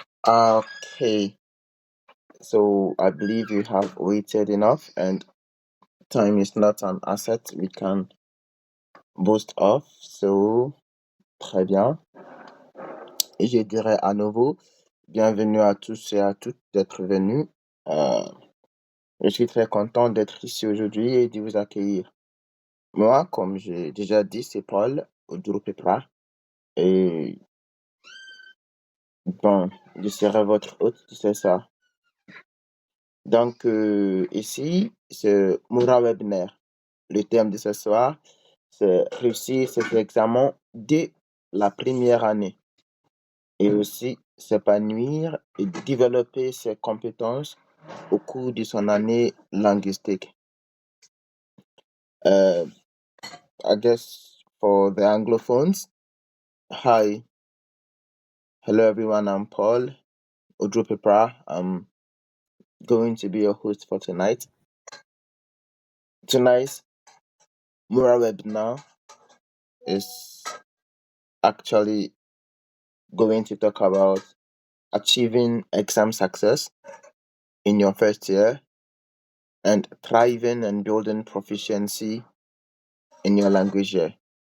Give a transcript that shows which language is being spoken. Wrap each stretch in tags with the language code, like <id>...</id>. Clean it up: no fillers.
<en>Okay, so I believe you have waited enough, and time is not an asset we can boast of.</en> <fr>So, très bien. Et je dirais à nouveau, bienvenue à tous et à toutes d'être venus. Euh, je suis très content d'être ici aujourd'hui et de vous accueillir. Moi, comme j'ai déjà dit, c'est Paul au groupe Préparer. Et bon, je serai votre hôte, c'est ça. Donc, ici, c'est Mora Webinar. Le thème de ce soir, c'est réussir ses examens dès la première année et aussi s'épanouir et développer ses compétences au cours de son année linguistique.</fr> <en>I guess for the Anglophones, hi, hello everyone, I'm Paul Odropepra. I'm going to be your host for tonight. Tonight's Mora Webinar is actually going to talk about achieving exam success in your first year and thriving and building proficiency in your language year.</en>